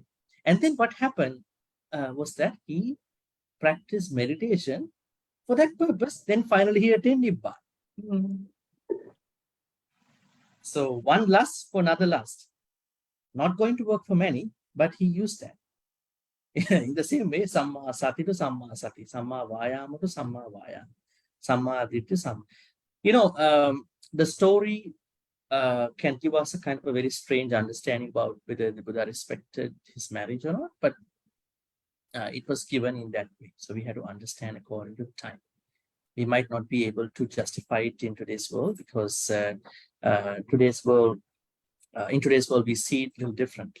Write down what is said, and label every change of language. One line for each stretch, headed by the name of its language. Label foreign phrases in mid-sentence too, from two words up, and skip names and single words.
English: And then what happened was that he practiced meditation for that purpose. Then finally he attained Nibbana. So one lust for another lust. Not going to work for many, but he used that. In the same way,
Pali: Samma Sati to Samma Sati, Samma Vayama to Samma Vayama, Samma Ditti to Samma.
English: You know, the story can give us a kind of a very strange understanding about whether the Buddha respected his marriage or not, but it was given in that way. So we had to understand according to time. We might not be able to justify it in today's world because in today's world we see it a little differently.